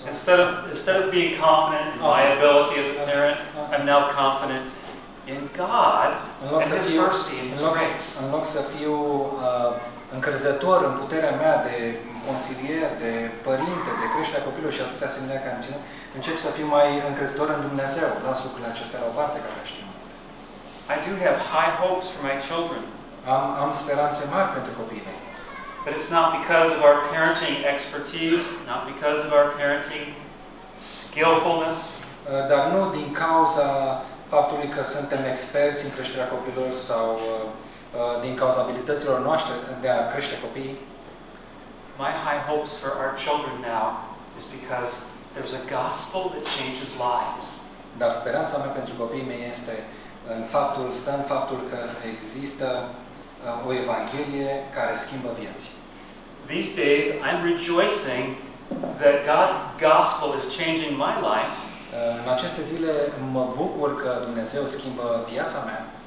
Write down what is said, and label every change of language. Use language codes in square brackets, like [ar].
[en] Instead of being confident in my ability as a parent, I'm now confident in God and His mercy and His grace. [ro] În loc să fiu încrezător în puterea mea de consilier, de părinte, de creșterea copilului și atâtea asemenea care am ținut, încep să fiu mai încrezător în Dumnezeu. Las lucrurile acestea la o parte care le știu. [en] I do have high hopes for my children. [ro] Am speranțe mari pentru copiii mei. [en] But it's not because of our parenting expertise, not because of our parenting skillfulness. [ro] Dar nu din cauza faptului că suntem experți în creșterea copilor sau din cauza abilităților noastre de a crește copiii. [en] My high hopes for our children now is because there's a gospel that changes lives. [ro] Dar speranța mea pentru copiii mei este în faptul că există o evanghelie care schimbă vieți. [en] These days I'm rejoicing that God's gospel is changing my life. [ro] În aceste zile mă bucur că Dumnezeu schimbă viața mea.